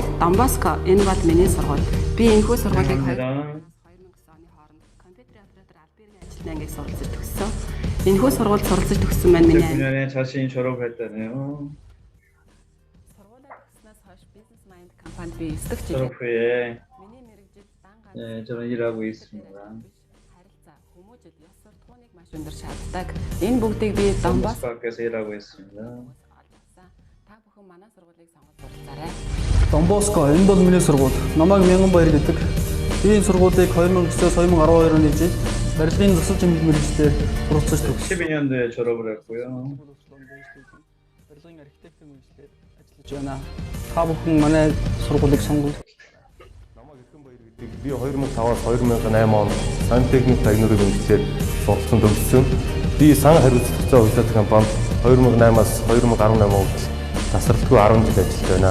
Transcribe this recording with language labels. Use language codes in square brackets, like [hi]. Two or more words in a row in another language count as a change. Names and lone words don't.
[mn] Домбоско энэ бол миний сургууль. Би энэхүү сургуулийг 2009 оны хооронд компьютер оператор албагийн ажилтны ангийг суралцж төгссөн. Энэхүү сургуульд суралцж төгссөн маань миний [ko] 9년에 자신이 졸업했다네요. [mn] сургуулаа төгснөөс хойш бизнес майнд компанид би 9 дахь [ko] 졸업 후에 [mn] миний мэрэгжил дан [ko] 네, 저는 일하고 있습니다. [mn] харилцаа, хүмүүжил, ёс суртахууныг маш өндөр шаарддаг. Энэ бүгдийг би Домбоско [ko] 밖에서 일하고 있습니다. [mn] та бүхэн манай сургуулийг сонгож суралцаарай. Домбоско энэ бол миний сургууль. Намайг Мянганбаяр гэдэг. Би энэ сургуулийг 2009-өөс 2012 оны жил барилгын засал чимэг мэргэжлээр суралцж төгссөн. [ko] 12년도에 졸업을 했고요. [mn] барилгын архитектор мэргэжлээр ажиллаж байна. Та бүхэн манай сургуулийг сонгох. Би 2005-аас 2008 онд сантехник технологийн мэргэжлээр суралцсан төгссөн. Би сан хариуцлагатай удирдах компанид 2008-аас 2018 онд тасралтгүй 10 жил ажиллаж байна.